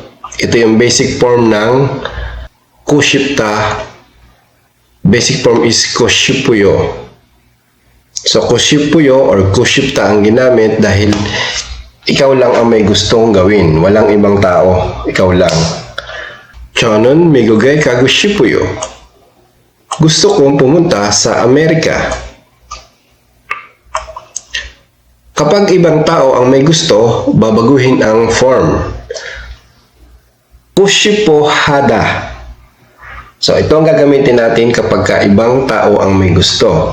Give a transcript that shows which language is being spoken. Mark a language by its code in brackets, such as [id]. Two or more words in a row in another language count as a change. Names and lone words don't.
[tl] Ito yung [en] basic form [tl] ng kushipta. [en] Basic form is kushipuyo. [tl] So, kushipuyo or kushipta ang ginamit dahil ikaw lang ang may gustong gawin. Walang ibang tao. Ikaw lang. [ko] 저는 미국에 가고 싶어요. [tl] Gusto kong pumunta sa Amerika. Kapag ibang tao ang may gusto, babaguhin ang form. [ko] 고 싶어 하다. [tl] So, ito ang gagamitin natin kapag ibang tao ang may gusto.